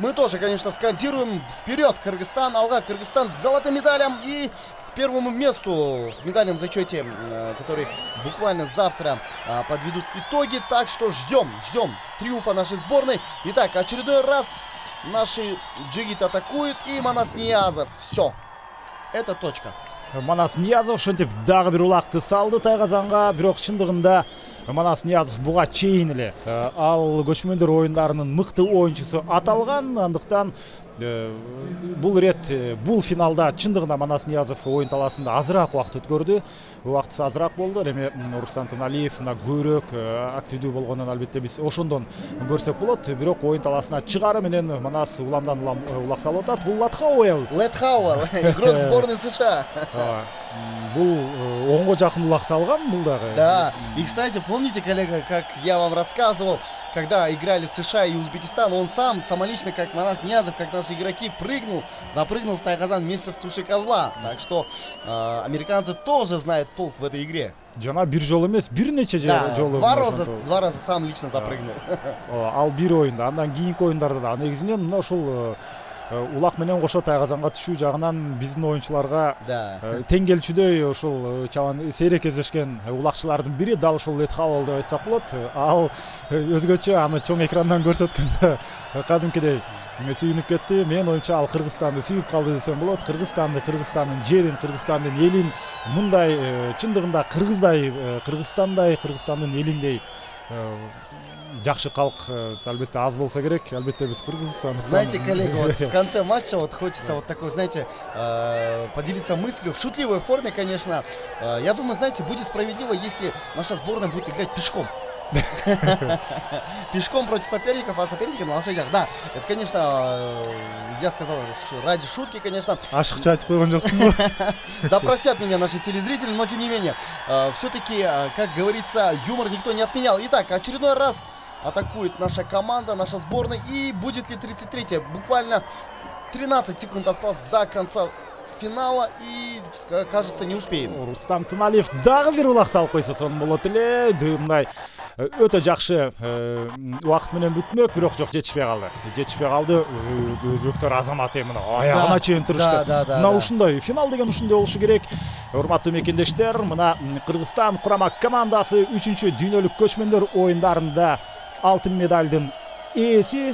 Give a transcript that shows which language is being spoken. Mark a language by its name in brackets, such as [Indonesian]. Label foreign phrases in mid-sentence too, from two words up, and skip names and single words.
[Russian] Мы тоже, конечно, скандируем. Вперед, Кыргызстан, алга, Кыргызстан к золотым медалям и к первому месту в медальном зачете, который буквально завтра подведут итоги. Так что ждем триумфа нашей сборной. Итак, очередной раз наши джигиты атакуют и Манас Ниязов. Все. это точка. [Kyrgyz] Манас Ниязов ошентип дагы бир улакты салды Тайгазанга, бирок чындыгында Манас Ниязов буга чейин эле ал көчмөндөр оюндарынын мыкты оюнчусу аталган. Андыктан бул ирет бул финалда чындыгында Манас Ниязов оюн талаасында азыраак убакыт өткөрдү. Убактысы азыраак болду. Эми Рустам Тыналиев мына көбүрөөк активдүү болгонун албетте биз ошондон көрсөк болот. Бирок оюн талаасына чыгары менен Манас уламдан улам улак салып атат. Бул Летхауэл. [Russian] Игрок сборной США. [Kyrgyz] Бул оңго жакын улак салган бул дагы. [Russian] Да. И, кстати, помните, коллега, как я вам рассказывал, когда играли США и Узбекистан, он сам самолично, как Манас Ниязов, как наши игроки, запрыгнул в Тайгазан вместе с тушей козла. Так что американцы тоже знают толк в этой игре. [Kyrgyz] Жана бир жолу эмес, бир нече жолу. [Russian] Два раза сам лично запрыгнул. [Kyrgyz] Ал бир оюнда, андан кийинки оюндарда да негизинен мына ушул улак менен кошо Тайгазанга түшүү жагынан биздин оюнчуларга тең келчүдөй ушул чабан сейрек кездешкен улакчылардын бири дал ушул Летхауэл деп айтсак болот. Ал өзгөчө аны чоң экрандан көрсөткөндө кадимкидей сүйүнүп кетти. Мен оюмча ал Кыргызстанды сүйүп калды десем болот. Кыргызстандын жерин, Кыргызстандын элин мындай чындыгында Кыргызстандын элиндей жакшы калк албетте аз болсо керек. Албетте биз кыргызбыз. [Russian] Знаете, коллега, вот в конце матча вот хочется вот такой, знаете, поделиться мыслью в шутливой форме, конечно. Я думаю, знаете, будет справедливо, если наша сборная будет играть пешком. Пешком против соперников, а соперники на лошадях. Да, это, конечно, я сказал ради шутки, конечно. [Kyrgyz] Ашыкча айтып койгон жоксуңбу? [Russian] Да простят меня наши телезрители, но тем не менее, все-таки, как говорится, юмор никто не отменял. Итак, очередной раз атакует наша команда, наша сборная. И будет ли 33-е? Буквально 13 секунд осталось до конца финала, и, кажется, не успеем. [Kyrgyz] Рустам Тыналиев дагы бир улак салып койсо сонун болот эле. Мындай өтө жакшы убакыт менен бүтмөк, бирок жок, жетишпей калды. Өзбектер азамат мына аягына чейин турушты. Мына ушундай финал деген ушундай болушу керек. Урматтуу мекендештер, мына Кыргызстан курама командасы 3-чү дүйнөлүк көчмөндөр оюндарында алтын медалдын ээси.